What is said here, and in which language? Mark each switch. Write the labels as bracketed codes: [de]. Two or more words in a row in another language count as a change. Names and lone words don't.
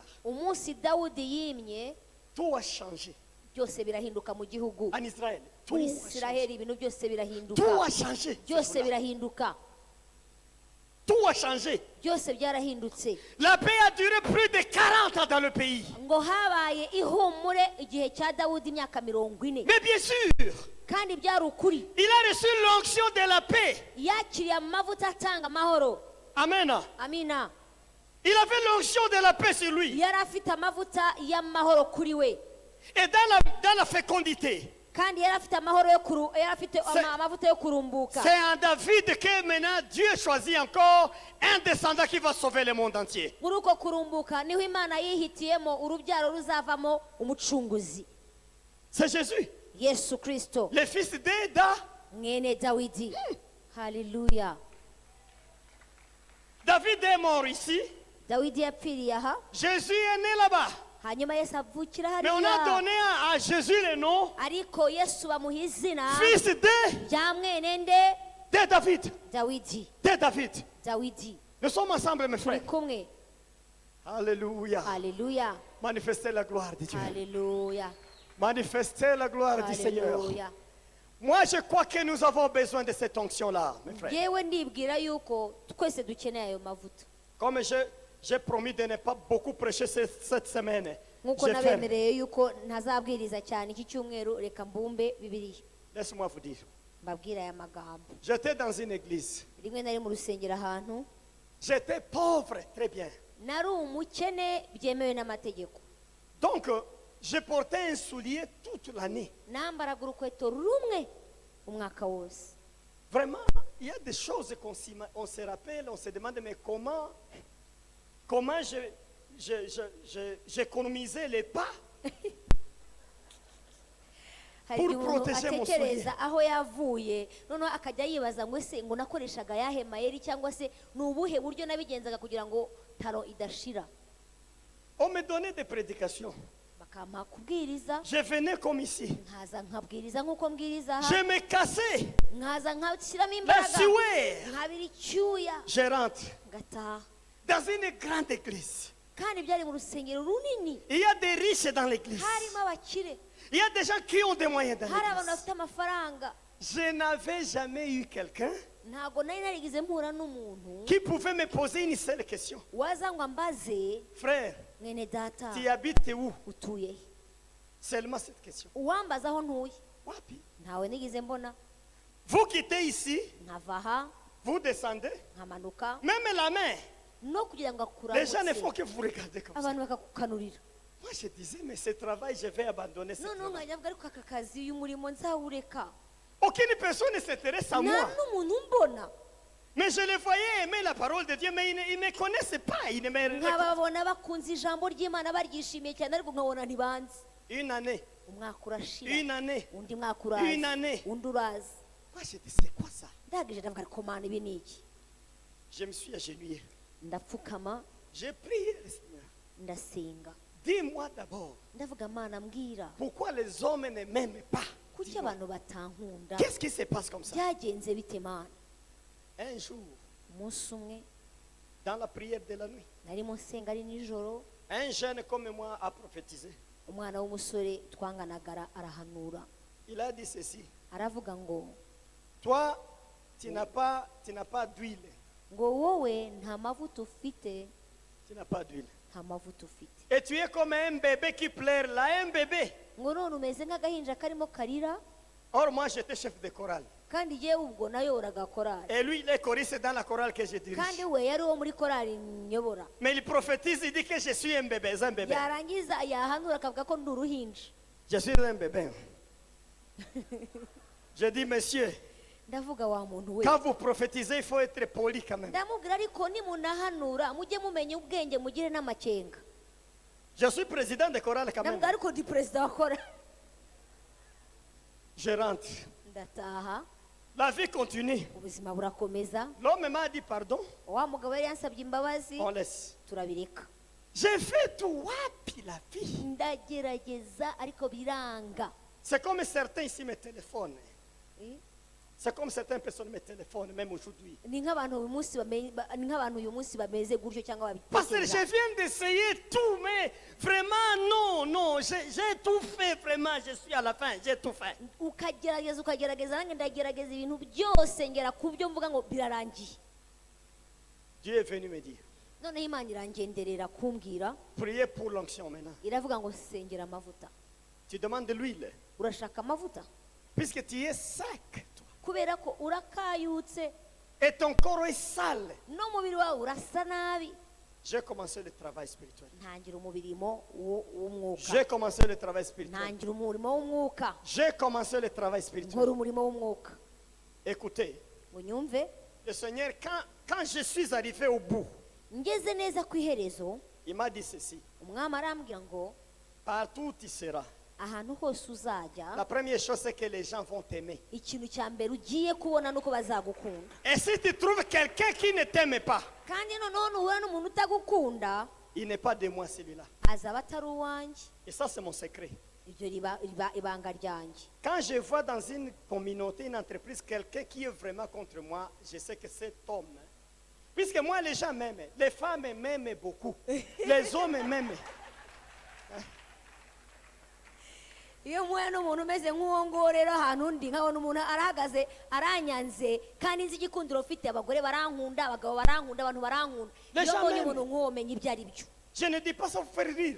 [rw] Umunsi Dawudi yimye [fr] tout a changé. [rw] byose birahinduka mu gihugu. [fr] En Israël, tout [rw] Muri [fr] a changé. [rw] Isiraheli ibintu byose birahinduka. [fr] Tout a changé. [rw] Byose birahinduka. [fr] Tout a changé. [rw] Byose byarahindutse. [fr] La paix a duré plus de 40 ans dans le pays. [rw] Ngo habaye ihumure igihe cya Dawudi imyaka 40. [fr] Mais bien sûr, [rw] Kandi byari ukuri. [fr] il a reçu l'onction de la paix. [rw] Yakiriye amavuta atanga amahoro. [fr] Amen. [rw] Amina. [fr] Il avait l'onction de la paix sur lui. [rw] Yari afite amavuta y'amahoro kuri we. [fr] Et dans la fécondité, [rw] Kandi yari afite amahoro yari afite [fr] C'est- [rw] amavuta yo kurumbuka. [fr] c'est en David que maintenant Dieu choisit encore un descendant qui va sauver le monde entier. [rw] Muri uko kurumbuka niho Imana yihitiyemo urubyaro ruzavamo umucunguzi. [fr] C'est Jésus, [rw] Yesu Kristo. [fr] le fils d'Eda. [rw] Mwene Dawidi. Hallelujah. [fr] David est mort ici. [rw] Dawidi yapfiriye aha. [fr] Jésus est né là-bas. [rw] Hanyuma Yesu avukira [fr] Mais on a [rw] hariya. [fr] donné à Jésus le nom [rw] Ariko Yesu bamuha izina [fr] fils [rw] rya mwene nde [fr] de David. [rw] Dawidi. [fr] De David. [rw] Dawidi. [fr] Nous sommes ensemble, mes [rw] Turi [fr] frères. [rw] kumwe. [fr] Alléluia. [rw] Hallelujah. [fr] Manifestez la gloire de Dieu. [rw] Hallelujah. [fr] Manifestez la gloire du Seigneur. [rw] Hallelujah. [fr] Moi, je crois que nous avons besoin de cette onction-là, mes frères. [rw] Yewe ndibwira yuko twese dukeneye ayo mavuta. [fr] Comme j'ai promis de ne pas beaucoup prêcher cette semaine, [rw] Nkuko [fr] je ferme. [rw] nabemereye yuko ntazabwiriza cyane iki cyumweru reka mbumbe Bibiliya. [fr] Laisse-moi vous dire. [rw] Mbabwira aya magambo. [fr] J'étais dans une église. [rw] Rimwe nari mu rusengero ahantu. [fr] J'étais pauvre, très bien. [rw] Nari umukene byemewe n'amategeko. [fr] Donc, je portais un soulier toute l'année. [rw] Nambaraga urukweto rumwe umwaka wose. [fr] Vraiment, il y a des choses on se rappelle, on se demande, mais comment j'économisais les pas [rw] Hari igihe umuntu [fr] protéger mon [rw] atekereza aho yavuye noneho akajya yibaza ngo ese ngo nakoreshaga yahe mayeri cyangwa se ni ubuhe buryo nabigenzaga kugira ngo taro idashira. [fr] On me donnait des prédications. [rw] Bakampa kubwiriza [fr] Je venais comme ici. [rw] nkaza nkabwiriza nk'uko mbwiriza [fr] Je [rw] aha [fr] me cassais [rw] nkaza nkashyiramo [fr] la [rw] imbaraga [fr] sueur. [rw] nkabira icyuya [fr] Je rentre [rw] ngataha. [fr] dans une grande église. [rw] Kandi byari mu rusengero runini [fr] Il y a des riches dans l'église. [rw] harimo abakire, [fr] Il y a des gens qui ont des moyens dans [rw] hari abantu [fr] l'église. [rw] bafite amafaranga. [fr] Je n'avais jamais eu quelqu'un [rw] Ntabwo nari narigeze mpura n'umuntu [fr] qui pouvait me poser une seule question. [rw] waza ngo ambaze [fr] Frère, [rw] mwene data [fr] tu habites où? [rw] utuye he? [fr] Seulement cette question. [rw] Uwambaza aho ntuye Wapi? ntawe nigeze mbona. [fr] Vous quittez ici, [rw] Nkava aha [fr] vous descendez, [rw] nkamanuka [fr] même la main. [rw] no kugira ngo [fr] Les gens ne font [rw] akuramutse [fr] que vous regarder comme ça. [rw] abantu bakakukanurira. [fr] Moi, je disais, mais ce travail, je vais abandonner ce [rw] noneho [fr] travail. [rw] nkajya mvuga ariko aka kazi uyu murimo nzawureka. [fr] Aucune personne ne s'intéresse à [rw] nta [fr] moi. [rw] n'umuntu mbona. [fr] Mais je les voyais aimer la parole de Dieu, mais ils ne me connaissent pas. Ils ne me reconnaissent pas. [rw] nkababona bakunze ijambo ry'Imana baryishimiye cyane ariko nkabona ntibanze. [fr] Une année, [rw] Umwaka urashira [fr] une année. [rw] undi mwaka [fr] Une [rw] uraza [fr] année. [rw] undi uraza. [fr] Moi, je dis, c'est quoi ça? [rw] ndagije ndavuga ariko mana ibi ni iki. [fr] Je me suis agenouillé. [rw] Ndapfukama [fr] J'ai prié le Seigneur. [rw] ndasenga [fr] Dis-moi d'abord, [rw] ndavuga mana mbwira [fr] pourquoi les hommes ne m'aiment pas? [rw] kuki [fr] Dis-moi. [rw] abantu batankunda. [fr] Qu'est-ce qui se passe comme ça? [rw] byagenze bite mana. [fr] Un jour, [rw] Umunsi umwe [fr] dans la prière de la nuit, [rw] narimo nsenga ari nijoro, [fr] un jeune comme moi a prophétisé. [rw] umwana w'umusore twanganagara arahanura [fr] Il a dit ceci. [rw] aravuga ngo [fr] Toi, tu n'as pas d'huile. [rw] ngo wowe nta mavuta ufite, [fr] Tu n'as pas d'huile. [rw] nta mavuta ufite. [fr] Et tu es comme un bébé qui pleure là, un bébé. [rw] ngo none umeze nk'agahinja karimo karira. [fr] Or, moi, j'étais chef de chorale. [rw] kandi yewe ubwo nayoboraga korali [fr] Et lui, il est choriste dans la chorale que je dirige. [rw] kandi we yari uwo muri korali nyobora [fr] Mais il prophétise, il dit que je suis un bébé, un bébé. [rw] yarangiza yahanura akavuga ko ndi uruhinja [fr] Je suis un bébé. Je dis, monsieur, [rw] ndavuga wa muntu we [fr] quand vous prophétisez, il faut être poli quand même. [rw] ndamubwira ariko nimunahanura mujye mumenya ubwenge mugire n'amakenga [fr] Je suis président de chorale quand même. [rw] ndamubwira ariko ndi perezida wa korali [fr] Je rentre. [rw] ndataha [fr] La vie continue. [rw] ubuzima burakomeza [fr] L'homme m'a dit pardon, [rw] wa mugabo yari yansabye imbabazi [fr] on laisse. [rw] turabireka [fr] J'ai fait tout, wapi la vie. [rw] ndagerageza ariko biranga [fr] C'est comme certains ici me téléphonent. Eh? C'est comme certaines personnes me téléphonent, même aujourd'hui. [rw] ni nk'abantu uyu munsi ni nk'abantu uyu munsi bameze gutyo cyangwa [fr] Parce que je [rw] babitekereza [fr] viens d'essayer tout, mais vraiment, non, j'ai tout fait, vraiment, je suis à la fin, j'ai tout fait. [rw] ukagerageza nanjye ndagerageza ibintu byose ngera ku byo mvuga ngo birarangiye [fr] Dieu est venu me dire, [rw] noneho imana irangenderera kumbwira [fr] priez pour l'onction maintenant. [rw] iravuga ngo sengera amavuta [fr] Tu demandes de l'huile, [rw] urashaka amavuta [fr] puisque tu es sec, toi. [rw] kubera ko urakayutse [fr] Et ton corps est sale. [rw] n'umubiri wawe urasa nabi [fr] J'ai commencé le travail spirituel. [rw] ntangira umurimo w'umwuka [fr] J'ai commencé le travail spirituel. [rw] ntangira umurimo w'umwuka [fr] J'ai commencé le travail [rw] nkora [fr] spirituel. [rw] umurimo w'umwuka [fr] Écoutez, [rw] ngo nyumve [fr] le Seigneur, quand je suis arrivé au bout, [rw] ngeze neza ku iherezo [fr] il m'a dit ceci, [rw] umwami arambwira ngo [fr] partout où tu seras, [rw] ahantu hose uzajya [fr] la première chose c'est que les gens vont t'aimer. [rw] ikintu cya mbere ugiye kubona nuko bazagukunda [fr] Et si tu trouves quelqu'un qui ne t'aime pas, [rw] kandi noneho nuhura n'umuntu utagukunda [fr] il n'est pas de moi celui-là. [rw] azaba atari uwanjye [fr] Et ça c'est mon secret. [rw] iryo riba ibanga ryanjye [fr] Quand je vois dans une communauté, une entreprise, quelqu'un qui est vraiment contre moi, je sais que cet homme, puisque moi les gens m'aiment, les femmes m'aiment beaucoup, les hommes m'aiment. [rw] iyo muhuye n'umuntu umeze nk'uwo nguwo rero ahantu undi nkabona umuntu arahagaze aranyanze kandi nzi igikundiro ufite abagore barankunda abagabo barankunda abantu barankunda iyo mbonye umuntu nk'uwo menya ibyo ari byo [fr] Je ne dis pas ça pour faire rire.